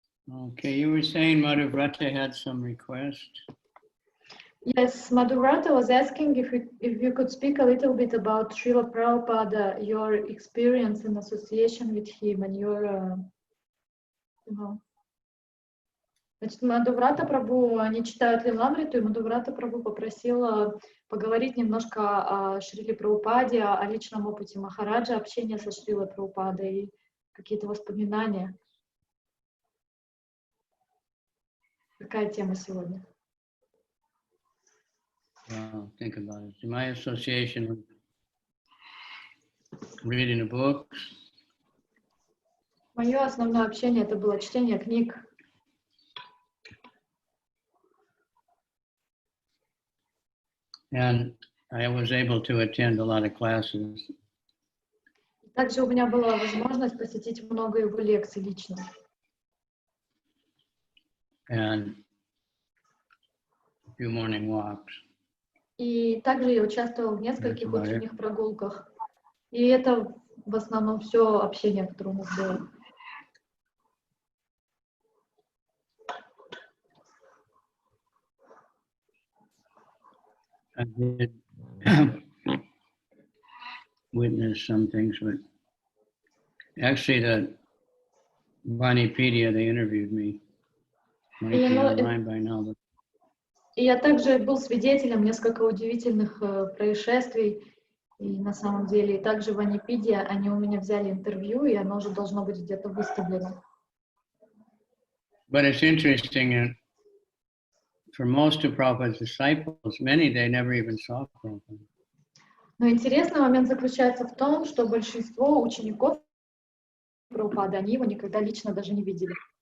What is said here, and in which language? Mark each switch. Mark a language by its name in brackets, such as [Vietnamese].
[English] Okay, you were saying Madhuvrata had some request. Yes, Madhuvrata was asking if you could speak a little bit about Srila Prabhupada, your experience in association with him and your, [Russian] Значит, Мадхуврата Прабху, они читают Лиламриту, и Мадхуврата Прабху попросила поговорить немножко о Шриле Прабхупаде, о личном опыте Махараджа, общения со Шрилой Прабхупадой и какие-то воспоминания. Какая тема сегодня? [English] Well, think about it. My association with reading the books. [Russian] Мое основное общение это было чтение книг. [English] And I was able to attend a lot of classes. [Russian] Также у меня была возможность посетить много его лекций лично. [English] And a few morning walks. [Russian] И также я участвовала в нескольких утренних прогулках. И это в основном все общение, которое у нас было. [English] I did witness some things, but actually the Vanipedia, they interviewed me. Might be online by now, but... [Russian] И я также был свидетелем нескольких удивительных происшествий. И на самом деле, и также в Ванипедия, они у меня взяли интервью, и оно уже должно быть где-то выставлено. [English] But it's interesting, for most of Prabhupada's disciples, many they never even saw Prabhupada. [Russian] Но интересный момент заключается в том, что большинство учеников Прабхупады, они его никогда лично даже не видели.